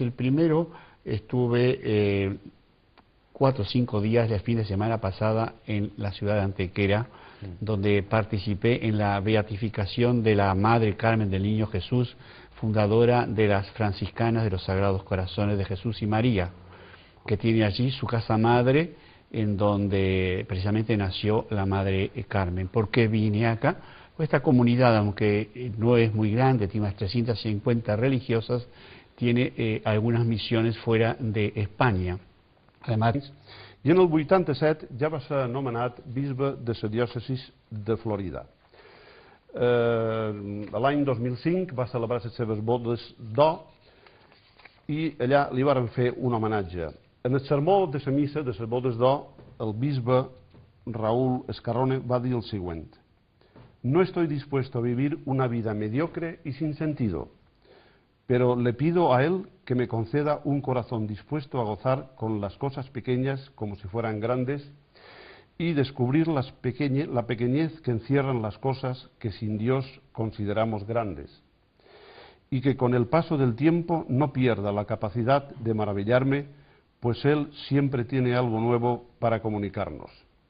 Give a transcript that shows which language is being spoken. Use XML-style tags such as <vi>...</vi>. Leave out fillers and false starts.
<es>El primero, estuve 4 o 5 días del fin de semana pasada en la ciudad de Antequera, donde participé en la beatificación de la Madre Carmen del Niño Jesús, fundadora de las franciscanas de los Sagrados Corazones de Jesús y María, que tiene allí su casa madre, en donde precisamente nació la Madre Carmen. ¿Por qué vine acá? Pues esta comunidad, aunque no es muy grande, tiene unas 350 religiosas, tiene algunas misiones fuera de España. Además,</es> <ca>i en el 87 ja va ser nomenat bisbe de la diòcesis de Florida. L'any 2005 va celebrar les seves bodes d'or i allà li varen fer un homenatge. En el sermó de la missa de les bodes d'or, el bisbe Raúl Escarrone va dir el següent:</ca> <es>«No estoy dispuesto a vivir una vida mediocre y sin sentido, pero le pido a Él que me conceda un corazón dispuesto a gozar con las cosas pequeñas como si fueran grandes y descubrir la pequeñez que encierran las cosas que sin Dios consideramos grandes, y que con el paso del tiempo no pierda la capacidad de maravillarme, pues Él siempre tiene algo nuevo para comunicarnos».</es>